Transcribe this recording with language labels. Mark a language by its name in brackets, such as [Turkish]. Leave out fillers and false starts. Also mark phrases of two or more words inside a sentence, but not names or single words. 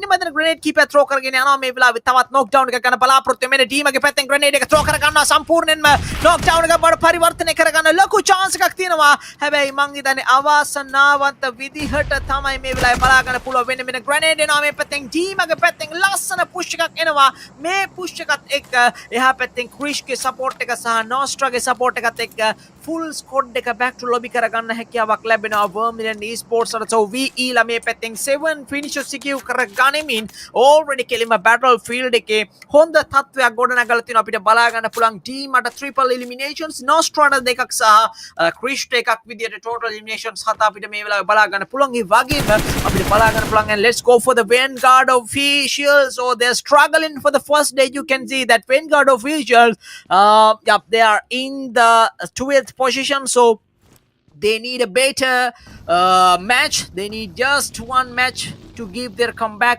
[Sinhala] මදන grenade කීපයක් throw කරගෙන යනවා මේ වෙලාවේ තවත් knockdown එකක් ගන්න බලාපොරොත්තු වෙන ටීමගේ පැත්තෙන් grenade එක throw කර ගන්නවා සම්පූර්ණයෙන්ම knockdown එක බඩ පරිවර්තනය කර ගන්න ලොකු chance එකක් තියෙනවා. හැබැයි මං හිතන්නේ අවාසනාවන්ත විදිහට තමයි මේ වෙලාවේ බලා ගන්න පුළුවන් වෙන්නේ. මෙන්න grenade එනවා මේ පැත්තෙන් ටීමගේ පැත්තෙන් ලස්සන push එකක් එනවා. මේ push එකත් එක්ක එහා පැත්තෙන් Krishගේ support එක සහ Nostraගේ support එකත් එක්ක [English] full squad [Sinhala] එක [English] back to lobby [Sinhala] කර ගන්න හැකියාවක් ලැබෙනවා Vermilion eSports අර. so VE ලා මේ පැත්තෙන් 7 finishes secure කර ගනිමින් already කෙලින්ම battlefield එකේ හොඳ තත්වයක් ගොඩනගලා තියෙනවා. අපිට බලා ගන්න පුළුවන් team අට [English] triple eliminations, [Sinhala] Nostrada දෙකක් සහ Krish එකක් විදියට [English] total eliminations [Sinhala] 7 අපිට මේ වෙලාවේ බලා ගන්න පුළුවන්. ඒ වගේම අපිට බලා ගන්න පුළුවන් [English] and let's go for the Vanguard officials. so they're struggling for the first day. You can see that Vanguard officials yep, they are in the 12th position, so they need a better match. They need just one match to give their comeback.